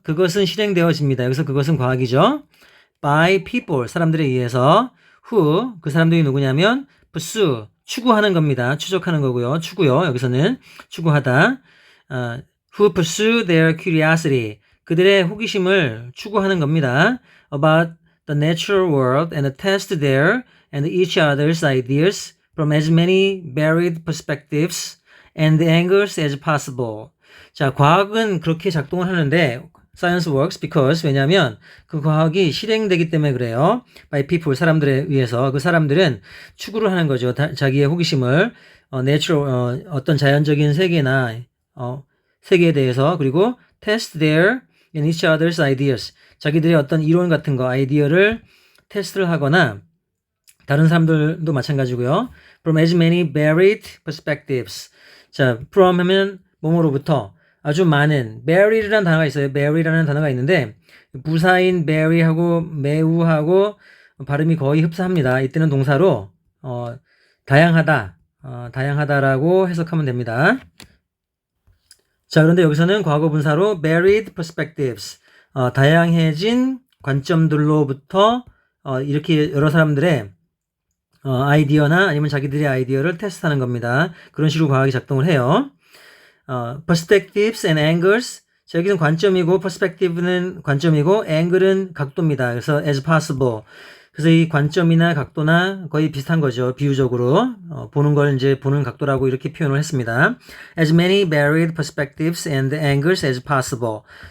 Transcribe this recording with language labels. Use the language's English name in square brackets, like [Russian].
[Korean] 그것은 실행되어집니다. 여기서 그것은 과학이죠. [English] by people [Korean] 사람들에 의해서 who 그 사람들이 누구냐면 pursue 추구하는 겁니다. 추적하는 거고요. 추구요. 여기서는 추구하다. [English] who pursue their curiosity. [Korean] 그들의 호기심을 추구하는 겁니다. [English] about the natural world and test their and each other's ideas from as many varied perspectives and angles as possible. [Korean] 자, 과학은 그렇게 작동을 하는데 [English] Science works because [Korean] 왜냐하면 그 과학이 실행되기 때문에 그래요. [English] By people [Korean] 사람들에 의해서 그 사람들은 추구를 하는 거죠. 자기의 호기심을 natural 어떤 자연적인 세계나 세계에 대해서 그리고 [English] test their and each other's ideas [Korean] 자기들의 어떤 이론 같은 거 아이디어를 테스트를 하거나 다른 사람들도 마찬가지고요. [English] From as many varied perspectives. [Korean] 자, from 하면 뭐뭐로부터 아주 많은 very라는 단어가 있어요. very라는 단어가 있는데 부사인 very하고 매우하고 발음이 거의 흡사합니다. 이때는 동사로 다양하다라고 해석하면 됩니다. 자, 그런데 여기서는 과거 분사로 [English] varied perspectives [Korean] 다양해진 관점들로부터 이렇게 여러 사람들의 아이디어나 아니면 자기들의 아이디어를 테스트하는 겁니다. 그런 식으로 과학이 작동을 해요. [English] perspectives and angles. [Korean] 자, 여기는 관점이고 perspective는 관점이고 angle은 각도입니다. [English] 그래서 as possible. [Korean] 그래서 이 관점이나 각도나 거의 비슷한 거죠. 비유적으로 보는 걸 이제 보는 각도라고 이렇게 표현을 했습니다. [English] as many varied perspectives and angles as possible.